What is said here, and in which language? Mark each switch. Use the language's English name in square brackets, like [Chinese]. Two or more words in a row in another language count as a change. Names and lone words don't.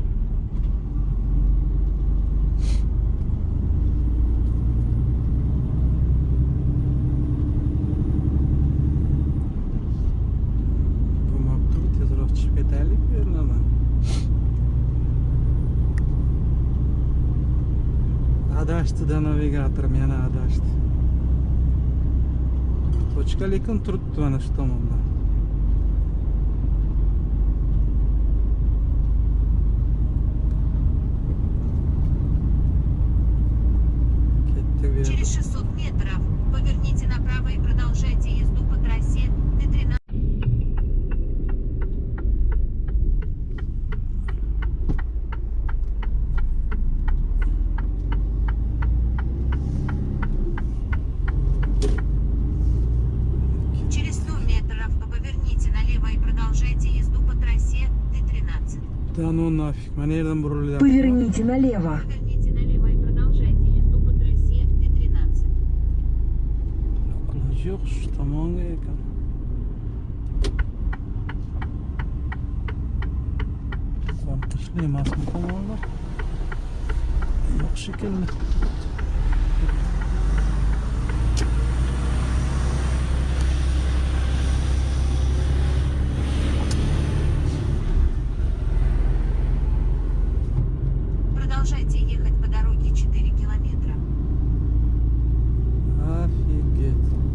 [Uzbek] Bo'lmabdi, tezroq chiqib ketaylik bu yerlardan. Adashdi-da navigatorim, yana adashdi. Tochka lekin turibdi mana shu tomonda. [Russian] Через 600 метров поверните направо и продолжайте езду по трассе Т-13. Через 100 метров поверните налево и продолжайте езду по трассе Т-13. Да ну нафиг, [Uzbek] mana yerdan burilyapti. [Russian] Поверните налево. Поверните налево и продолжайте езду по трассе Т-13. [Uzbek] Iloji yo'q shu tomonga ekan. Qonqishli emasmi tomonlar? Yo'q shekilli. [Russian] Продолжайте ехать по дороге 4 километра. Офигеть.